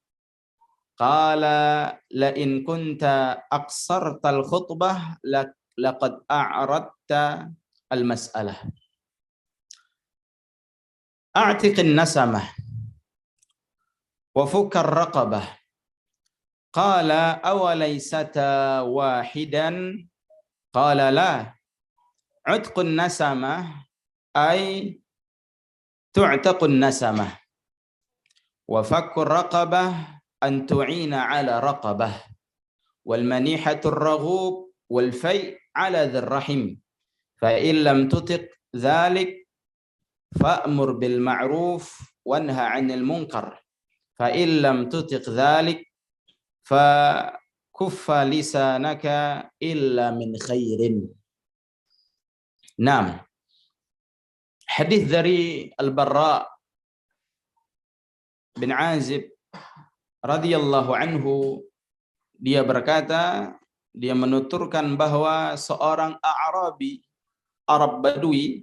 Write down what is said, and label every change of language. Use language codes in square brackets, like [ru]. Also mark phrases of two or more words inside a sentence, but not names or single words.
[ar] قال لئن كنت أقصرت الخطبة لقد أعرضت المسألة. أعتق النسمة وفك الرقبة. قال أوليستا واحدا? قال لا. عتق النسمة أي تعتق النسمة. وفك الرقبة أن تعين على الرقبة. والمنيحة الرغوب والفيء على ذي الرحم. فإن لم تطق ذلك فأمر بالمعروف وانه عن المنكر. فإن لم تطق ذلك فكف لسانك إلا من خير. Naam. [id] Hadis dari Al-Barra bin Azib [ar] رضي الله عنه, [id] dia berkata, dia menuturkan bahwa seorang A'rabi, Arab Badui,